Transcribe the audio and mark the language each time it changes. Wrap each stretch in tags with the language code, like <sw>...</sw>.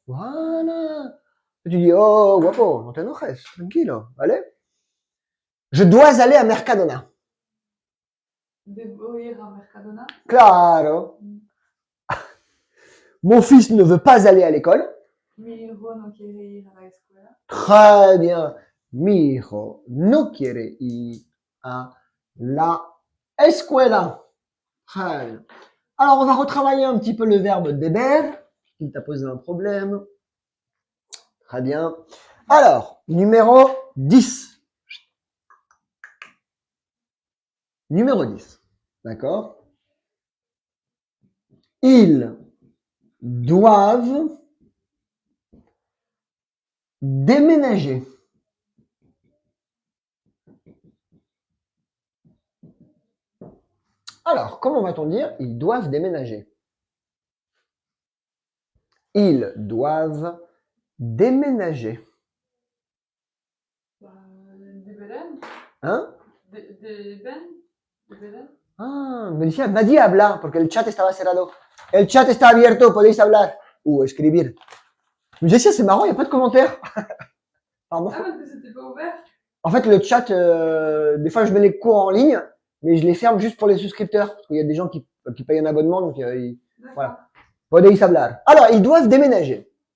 <fr>Voilà. Et tu dis, oh,</fr> <es>guapo, no te enojes, tranquilo,</es> <fr>allez. Je dois aller à Mercadona.</fr> <es>Debo ir a Mercadona. Claro.</es> <fr>Mon fils ne veut pas aller à l'école.</fr> <es>Mi hijo no quiere ir a la escuela.</es> <fr>Très bien.</fr> <es>Mi hijo no quiere ir a la escuela.</es> <fr>Très bien. Alors, on va retravailler un petit peu le verbe deber, qui t'a posé un problème. Très bien. Alors, numéro 10. Numéro 10. D'accord? Ils doivent déménager. Alors, comment va-t-on dire? Ils doivent déménager. Ils doivent déménager.</fr> <es>De Belén. Hein? De Ben. De Belén. Ah, me decía, nadie habla porque el chat estaba cerrado. El chat está abierto, podéis hablar o escribir.</es> <fr>Mais Jessie, c'est marrant, il n'y a pas de commentaires. Pardon. Ah, parce que c'était pas ouvert. En fait, le chat, des fois, je mets les cours en ligne, mais je les ferme juste pour les souscripteurs. Parce qu'il y a des gens qui payent un abonnement, donc voilà.</fr> <es>Podéis hablar.</es> <fr>Alors, ils doivent déménager.</fr>